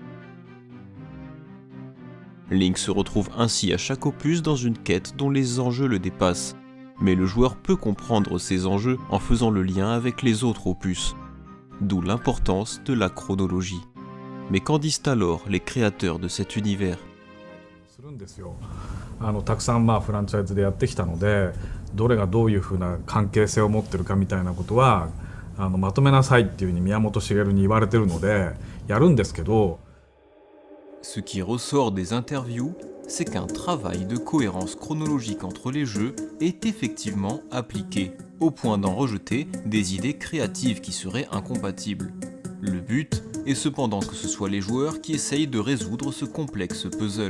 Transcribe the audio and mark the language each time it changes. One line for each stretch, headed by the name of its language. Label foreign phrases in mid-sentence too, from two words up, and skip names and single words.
French: Link se retrouve ainsi à chaque opus dans une quête dont les enjeux le dépassent, mais le joueur peut comprendre ces enjeux en faisant le lien avec les autres opus, d'où l'importance de la chronologie. Mais qu'en disent alors les créateurs de cet univers ?
Japanese: たくさんフランチャイズでやってきたので、どれがどういうふうな関係性を持ってるかみたいなことはまとめなさいっていうふうに宮本茂に言われてるのでやるんですけど。
French: Ce qui ressort des interviews, c'est qu'un travail de cohérence chronologique entre les jeux est effectivement appliqué, au point d'en rejeter des idées créatives qui seraient incompatibles. Le but est cependant que ce soit les joueurs qui essayent de résoudre ce complexe puzzle.